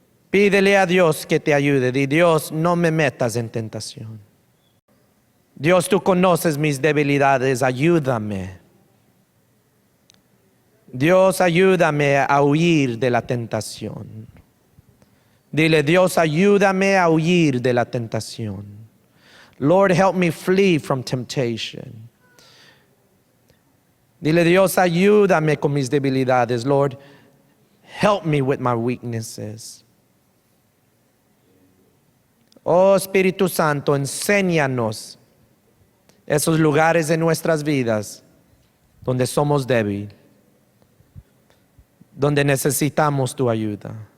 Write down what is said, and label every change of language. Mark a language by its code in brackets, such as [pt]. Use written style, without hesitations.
[es] Pídele a Dios que te ayude. Di, Dios, no me metas en tentación. Dios, tú conoces mis debilidades, ayúdame. Dios, ayúdame a huir de la tentación. Dile, Dios, ayúdame a huir de la tentación. [en] Lord, help me flee from temptation. [es] Dile, Dios, ayúdame con mis debilidades. [en] Lord, help me with my weaknesses. [es] Oh, Espíritu Santo, enséñanos esos lugares en nuestras vidas donde somos débiles, donde necesitamos tu ayuda.